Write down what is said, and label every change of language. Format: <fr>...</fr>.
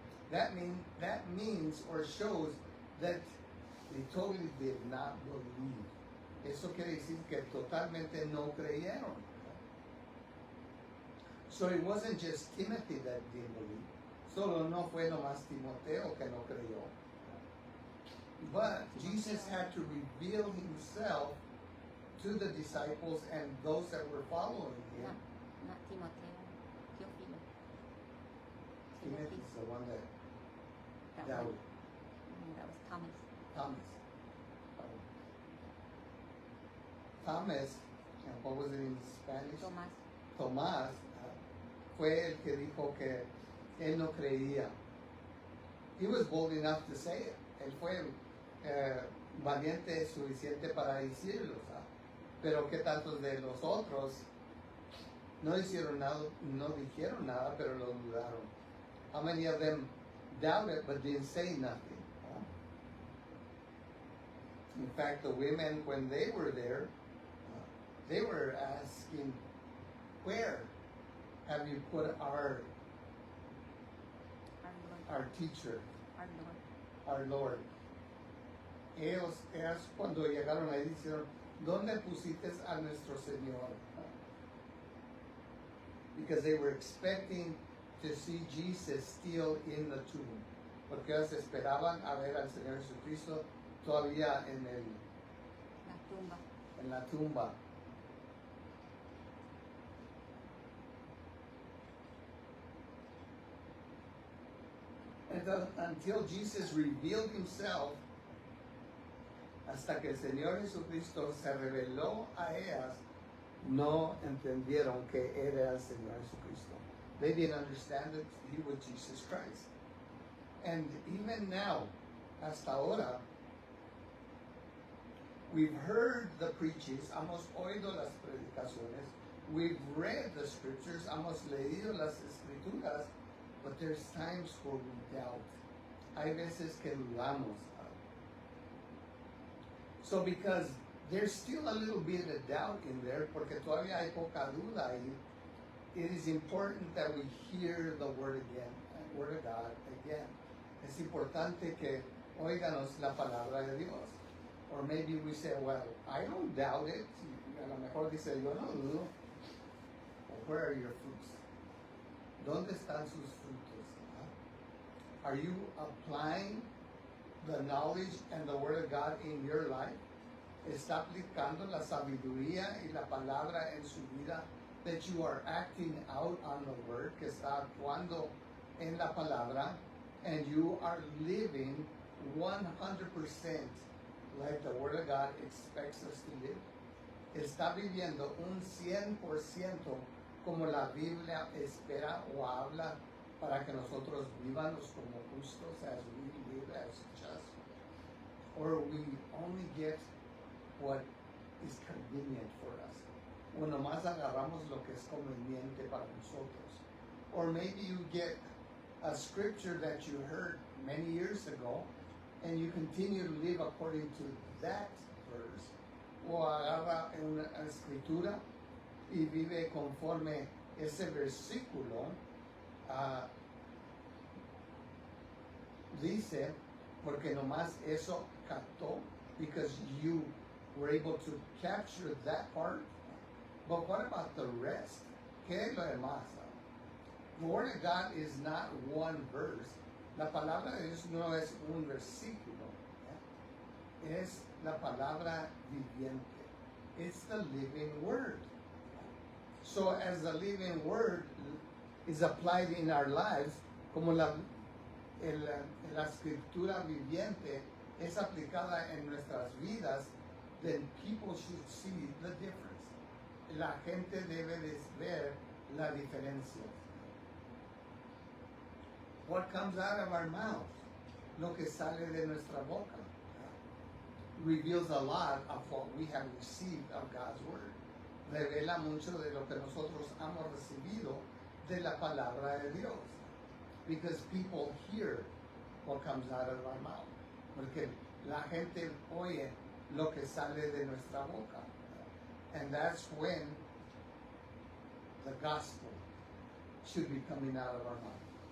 <en>That means or shows that they totally did not believe.</en> <es>Eso quiere decir que totalmente no creyeron.</es> <en>So it wasn't just Timothy that didn't believe.</en> <es>Solo no fue nomás Timoteo que no creyó.</es> <en>But Jesus had to reveal himself to the disciples and those that were following him. Not Timoteo, Teófilo. Timothy is the one that That doubted. one. That was Thomas. Thomas. Thomas, and what was it in Spanish?</en> <es>Tomás. Tomás fue el que dijo que él no creía.</es> <en>He was bold enough to say it.</en> <es>Él fue valiente suficiente para decirlo, ¿sabes? Pero que tantos de los otros no hicieron nada, no dijeron nada, pero lo dudaron.</es> <en>How many of them doubted but didn't say nothing? Huh? In fact, the women, when they were there, they were asking, "Where have you put our teacher, Our our Lord. Lord?"</en> <es>Ellas cuando llegaron ahí dijeron, ¿dónde pusiste a nuestro Señor?</es> <en>Because they were expecting to see Jesus still in the tomb.</en> <es>Porque ellos esperaban a ver al Señor Jesucristo todavía La tumba. en la tumba. Entonces,</es> <en>until Jesus revealed himself,</en> <es>hasta que el Señor Jesucristo se reveló a ellas, no entendieron que era el Señor Jesucristo.</es> <en>They didn't understand that he was Jesus Christ. And even now,</en> <es>hasta ahora,</es> <en>we've heard the preachings,</en> <es>hemos oído las predicaciones,</es> <en>we've read the scriptures,</en> <es>hemos leído las escrituras,</es> <en>but there's times where we doubt.</en> <es>Hay veces que dudamos.</es> <en>So because there's still a little bit of doubt in there,</en> <es>porque todavía hay poca duda ahí,</es> <en>it is important that we hear the word again, the word of God again.</en> <es>Es importante que oiganos la palabra de Dios.</es> <en>Or maybe we say, well, I don't doubt it.</en> <es>A lo mejor dice, yo no dudo.</es> <en>Well, where are your fruits?</en> <es>¿Dónde están sus frutos?</es> <en>Are you applying the knowledge and the word of God in your life?</en> <es>¿Está aplicando la sabiduría y la palabra en su vida?</es> <en>That you are acting out on the word,</en> <es>que está actuando en la palabra,</es> <en>and you are living 100% like the word of God expects us to live.</en> <es>Está viviendo un 100% como la Biblia espera o habla para que nosotros vivamos como justos</es> <en>as we live as just. Or we only get what is convenient for us.</en> <es>O nomás agarramos lo que es conveniente para nosotros.</es> <en>Or maybe you get a scripture that you heard many years ago and you continue to live according to that verse.</en> <es>O agarra una escritura y vive conforme ese versículo dice, porque nomás eso captó,</es> <en>because you were able to capture that part. But what about the rest?</en> <es>¿Qué es lo demás?</es> <en>The word of God is not one verse.</en> <es>La palabra de Dios no es un versículo. Es la palabra viviente.</es> <en>It's the living word. So as the living word is applied in our lives,</en> <es>como la escritura viviente es aplicada en nuestras vidas,</es> <en>then people should see the difference.</en> <es>La gente debe de ver la diferencia.</es> <en>What comes out of our mouth,</en> <es>lo que sale de nuestra boca,</es> <en>reveals a lot of what we have received of God's word.</en> <es>Revela mucho de lo que nosotros hemos recibido de la palabra de Dios.</es> <en>Because people hear what comes out of our mouth.</en> <es>Porque la gente oye lo que sale de nuestra boca.</es> <en>And that's when the gospel should be coming out of our mouth.</en>